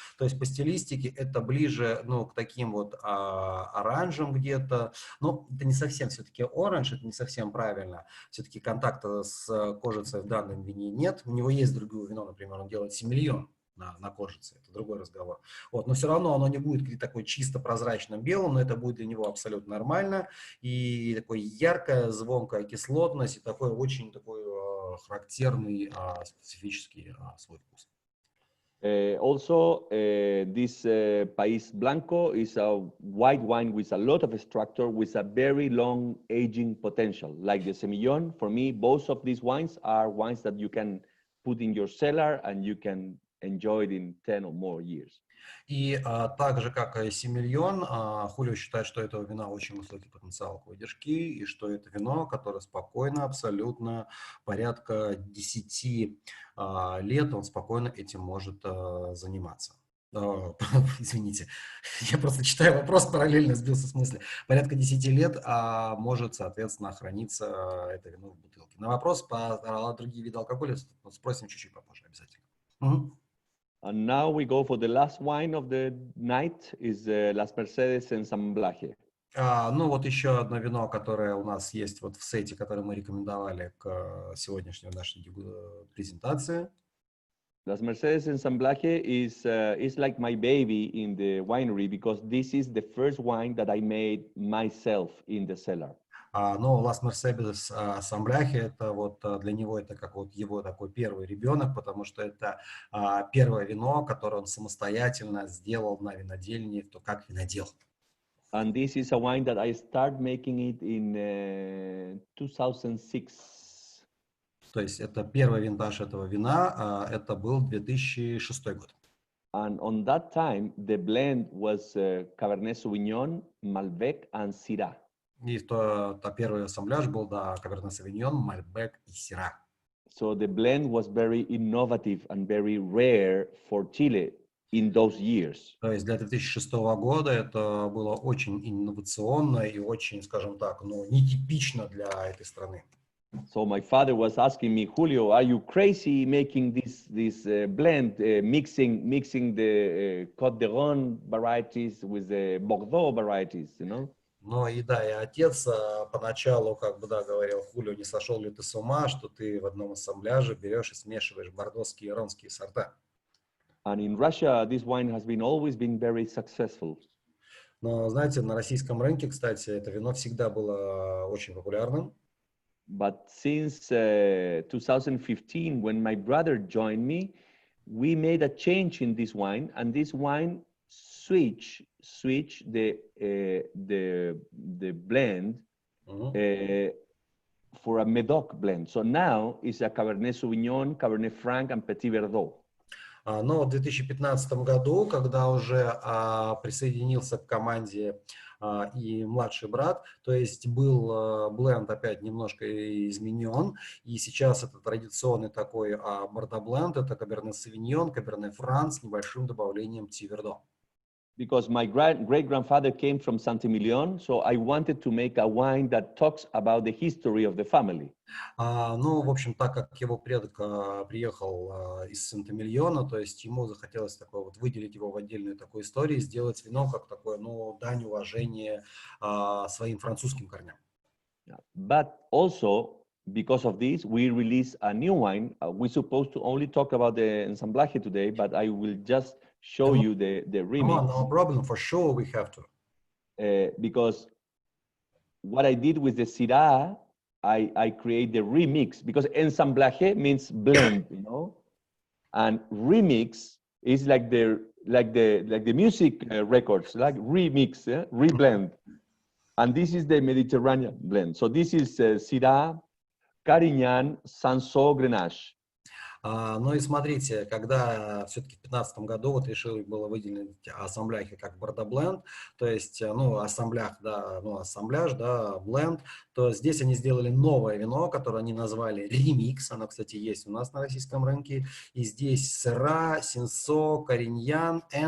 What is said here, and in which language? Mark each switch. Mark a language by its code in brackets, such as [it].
[ru] то есть по стилистике это ближе, ну, к таким вот оранжам где-то, но это не совсем все-таки оранж, это не совсем правильно, все-таки контакта с кожицей в данном вине нет, у него есть другое вино, например, он делает сомелье на кожице, это другой разговор. Вот, но все равно оно не будет такой чисто прозрачным белым, но это будет для него абсолютно нормально. И такой яркая, звонкая кислотность, и такой очень такой характерный, специфический свой вкус. [en] Also, this País Blanco is a white wine with a lot of structure, with a very long aging potential. Like the Semillon, for me, both of these wines are wines that you can put in your cellar and you can enjoy it in 10 or more years. [ru] И так же, как и Сомельон, Хулио считает, что этого вина очень высокий потенциал к выдержке, и что это вино, которое спокойно, абсолютно, порядка 10 лет, он спокойно этим может заниматься. Извините, я просто читаю вопрос, параллельно сбился с мысли. Порядка 10 лет может, соответственно, храниться это вино в бутылке. На вопрос по другие виды алкоголя спросим чуть-чуть попозже обязательно. Угу. [en] And now we go for the last wine of the night, is Las Mercedes Ensamblaje. [ru] Ну вот еще одно вино, которое у нас есть вот в сете, которое мы рекомендовали к сегодняшней нашей презентации. [en] Las Mercedes Ensamblaje is like my baby in the winery because this is the first wine that I made myself in the cellar. [ru] Но Las Mercedes Ensamblaje, это вот для него это как вот его такой первый ребенок, потому что это первое вино, которое он самостоятельно сделал на винодельне, то как винодел. [en] And this is a wine that I started making it in 2006. [ru] То есть это первый винтаж этого вина, это был 2006 год. [en] And on that time, the blend was Cabernet Sauvignon, Malbec, and Syrah. [ru] И то первый ассамбляж был, да, Cabernet Sauvignon, Malbec и Syrah. [en] So the blend was very innovative and very rare for Chile in those years. [ru] То есть для 2006 года это было очень инновационно и очень, скажем так, ну, нетипично для этой страны. [en] So my father was asking me, Julio, are you crazy making this blend, mixing the Côte d'Ivoire varieties with the Bordeaux varieties, you know? [ru] Ну и да, и отец поначалу, как бы, да, говорил, Хулио, не сошел ли ты с ума, что ты в одном ассамбляже берешь и смешиваешь бордоские и ронские сорта. [en] And in Russia, this wine has always been very successful. [ru] Но, знаете, на российском рынке, кстати, это вино всегда было очень популярным. [en] But since 2015, when my brother joined me, we made a change in this wine, and this wine switch the blend for a Medoc blend. So now it's a Cabernet Sauvignon, Cabernet Franc, and Petit Verdot. [ru] Но в 2015 году, когда уже присоединился к команде и младший брат, то есть был бленд опять немножко изменен, и сейчас это традиционный такой бордо-бленд, это Cabernet Sauvignon, Cabernet Franc с небольшим добавлением Petit Verdot. [en] Because my great-grandfather came from Saint-Emilion, so I wanted to make a wine that talks about the history of the family. [ru] Ну, в общем, так как его предок приехал из Сент-Эмильона, то есть ему захотелось такое вот выделить его в отдельную такую историю, сделать вино как такое, ну, дань уважения своим французским корням. [en] But also, because of this, we released a new wine. We're supposed to only talk about the ensamblaje today, but I will just show you the remix. No problem, for sure we have to. Because what I did with the Syrah, I create the remix, because ensamblaje means blend, you know, and remix is like the music records, like remix, reblend, and this is the Mediterranean blend. So this is Syrah, Carignan, Sanso, Grenache. [ru] Ну и смотрите, когда все-таки в 2015 году вот решили было выделить ассамбляхи как бордо-бленд, то есть, ну, ассамблях, да, ну, ассамбляж, да, бленд, то здесь они сделали новое вино, которое они назвали ремикс, оно, кстати, есть у нас на российском рынке, и здесь Сыра, Синсо, Кариньян,